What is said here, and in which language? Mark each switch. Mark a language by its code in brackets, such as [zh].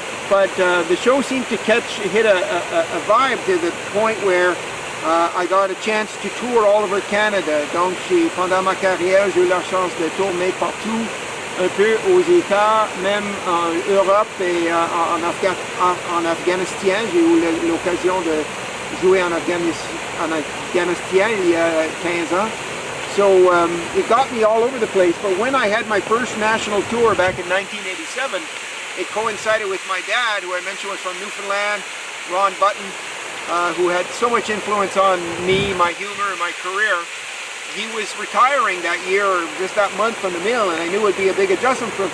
[en] But the show seemed to hit a vibe to the point where I got a chance to tour all over Canada. [fr] Donc pendant ma carrière, j'ai eu la chance de tourner partout, un peu aux États, même en Europe et en Afghanistan. J'ai eu l'occasion de jouer en Afghanistan il y a 15 ans. [en] So it got me all over the place. But when I had my first national tour back in 1987, it coincided with my dad, who I mentioned was from Newfoundland, Ron Button, who had so much influence on me, my humor, and my career. He was retiring that year, or just that month from the mill, and I knew it would be a big adjustment for him.